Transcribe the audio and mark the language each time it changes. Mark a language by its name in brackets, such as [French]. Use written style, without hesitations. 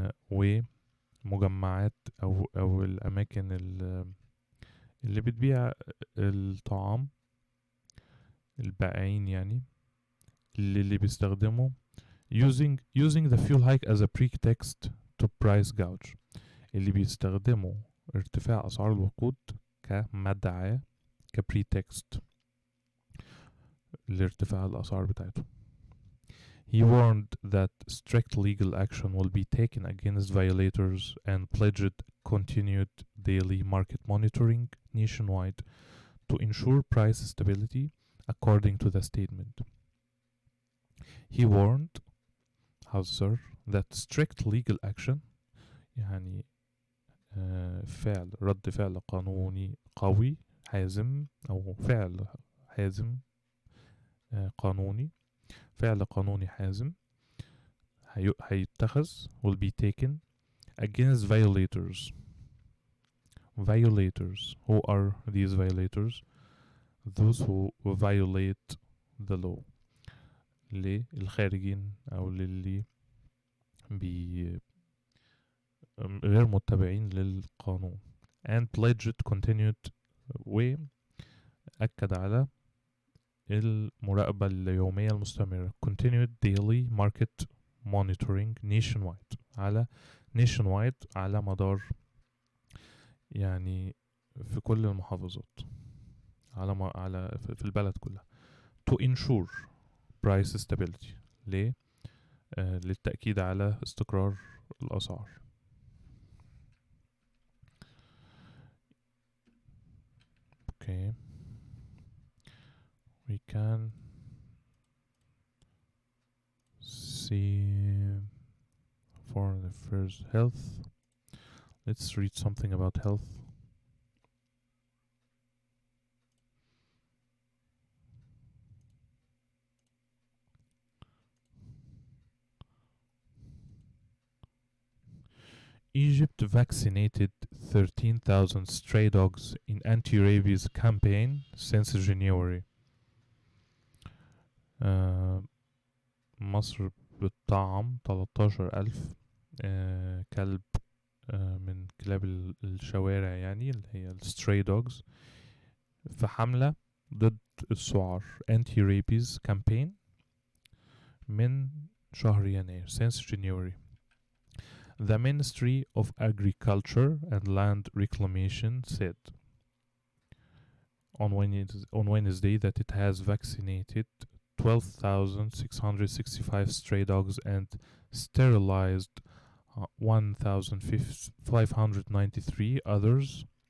[Arabic] ومجمعات أو الأماكن اللي بتبيع الطعام، البائعين يعني اللي بيستخدموا [English] using the fuel hike as a pretext to price gouge، [Arabic] اللي بيستخدموا ارتفاع أسعار الوقود كمدعاة كبريتكست لارتفاع الأسعار بتاعته. [English] He warned that strict legal action will be taken against violators and pledged continued daily market monitoring nationwide to ensure price stability according to the statement. He warned, Hauser, that strict legal action [Arabic] يعني رد فعل قانوني قوي حازم أو فعل حازم قانوني، فعل قانوني حازم هيتخذ [English] will be taken against violators. Who are these violators? Those who violate the law. [Arabic] للخارجين أو للي غير متبعين للقانون. [English] And pledged continued [Arabic] وأكد على المراقبة اليومية المستمرة [English] continued daily market monitoring nationwide [Arabic] على مدار يعني في كل المحافظات على في البلد كلها [English] to ensure price stability [Arabic] للتأكيد على استقرار الأسعار. [English] Okay, we can see foreign affairs health. Let's read something about health. Egypt vaccinated 13,000 stray dogs in anti-rabies campaign since January. [Arabic] مصر بتطعم 13,000 كلب من كلاب الشوارع يعني اللي هي الستري دوجز في حملة ضد السعار [English] anti-rabies campaign [Arabic] من شهر يناير [English] since January. The Ministry of Agriculture and Land Reclamation said on Wednesday that it has vaccinated 12,665 stray dogs and sterilized 1,593 others